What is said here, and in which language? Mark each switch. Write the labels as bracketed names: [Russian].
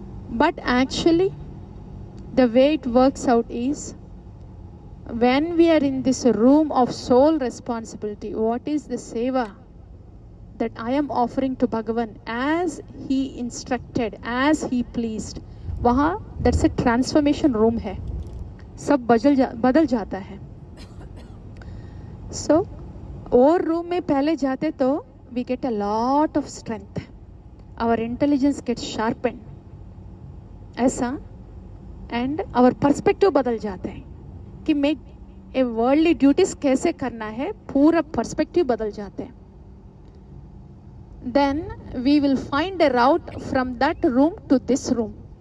[English] But actually, the way it works out is, when we are in this room of soul responsibility, what is the seva that I am offering to Bhagavan as he instructed, as he pleased? [Hindi] वहाँ [English] that's a transformation room [Hindi] है. सब बदल जाता है. [English] So [Hindi] और [English] room [Hindi] में पहले जाते तो [English] we get a lot of strength. Our intelligence gets sharpened. [Hindi] ऐसा, [English] and our perspective [Hindi] बदल जाता है कि मैं [English] a worldly duties [Hindi] कैसे करना है, पूरा perspective बदल जाता है. [English] Then we will find a route from that room to this room.